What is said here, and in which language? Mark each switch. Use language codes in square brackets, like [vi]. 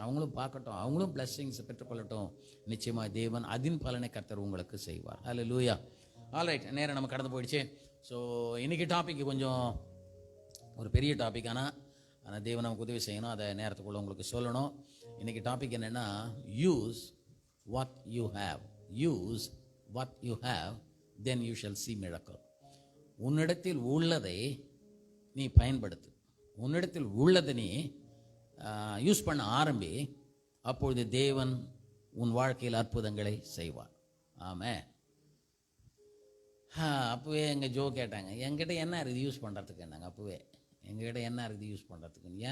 [ta] அவங்களும் பார்க்கட்டும், அவங்களும் பிளஸ்ஸிங்ஸ் பெற்றுக்கொள்ளட்டும். நிச்சயமாக தேவன் அதின் பலனை கர்த்தர் உங்களுக்கு செய்வார். அல்லேலூயா. ஆல்ரைட், நேரம் நம்ம கடந்து போயிடுச்சு. ஸோ இன்றைக்கி டாபிக் கொஞ்சம் ஒரு பெரிய டாபிக். ஆனால் தேவன் நமக்கு உதவி செய்யணும், அதை நேரத்துக்குள்ளே உங்களுக்கு சொல்லணும். இன்றைக்கி டாபிக் என்னென்னா, [en] Use what you have. Use what you have, then you shall see miracle. [ta] உன்னிடத்தில் உள்ளதை நீ பயன்படுத்து. உன்னிடத்தில் உள்ளதை நீ யூஸ் பண்ண ஆரம்பி. அப்பொழுது தேவன் உன் வாழ்க்கையில் அற்புதங்களை செய்வார். ஆமென். அப்போவே எங்கள் ஜோ கேட்டாங்க, என்கிட்ட என்ன இருக்குது யூஸ் பண்ணுறதுக்கு. என்னங்க அப்போவே எங்ககிட்ட என்ன இருக்குது யூஸ் பண்ணுறதுக்கு.